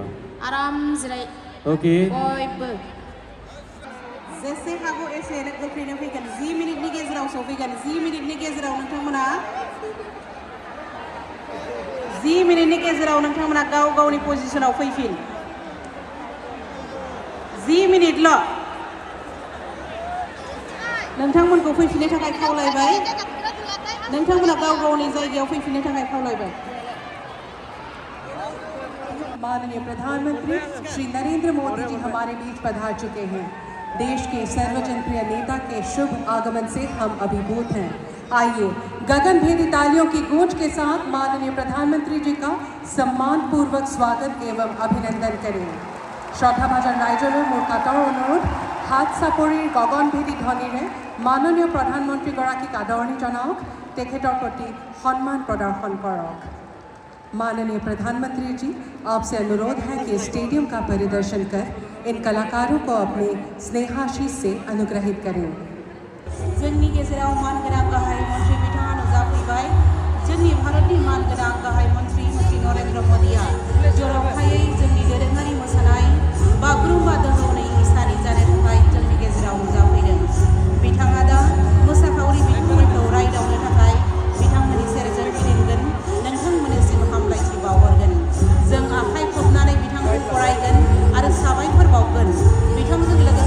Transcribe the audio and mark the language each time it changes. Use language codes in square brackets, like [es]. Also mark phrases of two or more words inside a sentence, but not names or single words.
[brx] आराम जिराय [en] ओके [brx] बयबो जेसे हागौ एसे गोख्रैनो फैगोन 10 मिनिटनि गेजेराव सफैगोन 10 मिनिटनि गेजेराव नोंथांमोना 10 मिनिटनि गेजेराव नोंथांमोना गाव गावनि पजिशनाव फैफिन 10 मिनिटल' नोंथांमोनखौ फैफिननो थाखाय खावलायबाय नोंथांमोना गाव गावनि जायगायाव फैफिननो थाखाय खावलायबाय [hi] माननीय प्रधानमंत्री श्री नरेंद्र मोदी जी हमारे बीच पधार चुके हैं। देश के सर्वजनप्रिय नेता के शुभ आगमन से हम अभिभूत हैं। आइए गगनभेदी तालियों की गूंज के साथ माननीय प्रधानमंत्री जी का सम्मानपूर्वक स्वागत एवं अभिनंदन करें। [as] শ্ৰদ্ধাভাজন ৰাইজৰ মোৰ কাটৰ অনুৰোধ হাত চাপৰিৰ গগনভেদী ধ্বনিৰে মাননীয় প্ৰধানমন্ত্ৰী গৰাকীক আদৰণি জনাওক তেখেতৰ প্ৰতি সন্মান প্ৰদৰ্শন কৰক। [hi] माननीय प्रधानमंत्री जी आपसे अनुरोध है कि स्टेडियम का परिदर्शन कर इन कलाकारों को अपने स्नेहाशीष से अनुग्रहित करें। [brx] जोंनि गेजेराव मानगोनां गाहाय मन्त्रि बिथाङा नुजाफैबाय जोंनि भारतनि मानगोनां गाहाय मन्त्रि श्री नरेंद्र मोदीआ जर'खायै जोंनि दोरोङारि मोसानाय बागुरुम्बा दोहौनि इसानि जानो थाखाय जोंनि गेजेराव नुजाफैदों बिथाङा दा मोसाखावरि बिथांमोनखौ रायदावनो थाखाय बिथांमोननि सेरजों गिदिंगोन नोंथांमोननिसिम हामलायथि बावहरगोन जों आखाइ खबनानै बिथांखौ बरायगोन आरो साबायखर बावगोन बिथांजों